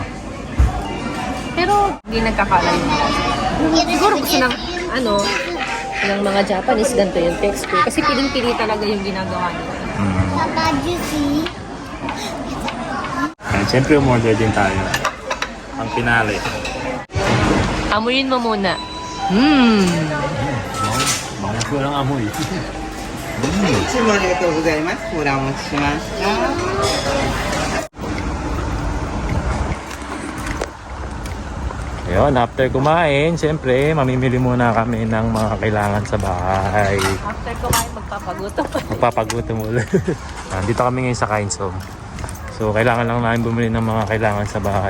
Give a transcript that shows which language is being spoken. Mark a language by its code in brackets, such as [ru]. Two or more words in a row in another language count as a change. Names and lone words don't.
[tl] Pero hindi nagkakalayo. Siguro gusto ng ng mga Japanese ganito yung texture. Kasi piling-pili talaga yung ginagawa nila. Papa, juicy. And syempre umorder din tayo. Ang pinali. Amuyin mo muna. Bangus ko lang amoy. [ja] いつもありがとうございます。お持ちしました。 [tl] Ayun, after kumain, syempre, mamimili muna kami ng mga kailangan sa bahay. After kumain, magpapagutom. Magpapagutom ulit. Dito kami ngayon sa Kain's Home. So, kailangan lang namin bumili ng mga kailangan sa bahay.